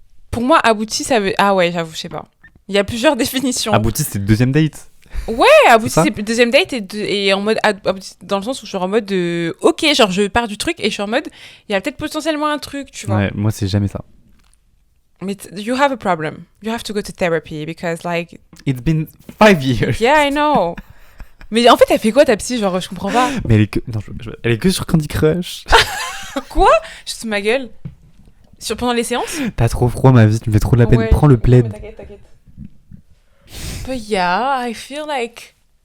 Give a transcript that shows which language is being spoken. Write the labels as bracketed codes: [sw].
[fr] Pour moi, abouti, ça veut. Ah ouais, j'avoue, je sais pas. Il y a plusieurs définitions. Abouti, c'est le deuxième date. Ouais, abouti, c'est le deuxième date et en mode. Abouti, dans le sens où je suis en mode de. Ok, genre, je pars du truc et je suis en mode. Il y a peut-être potentiellement un truc, tu vois. Ouais, moi, c'est jamais ça. [en] Mais you have a problem. You have to go to therapy because, like. It's been 5 years. Yeah, I know. [fr] Mais en fait, elle fait quoi ta psy? Genre, je comprends pas. Mais elle est que, non, elle est que sur Candy Crush. Quoi? Juste ma gueule. Pendant les séances? T'as trop froid, ma vie, tu me fais trop de la peine. Ouais, prends le plaid. T'inquiète. [en] But yeah, I feel like.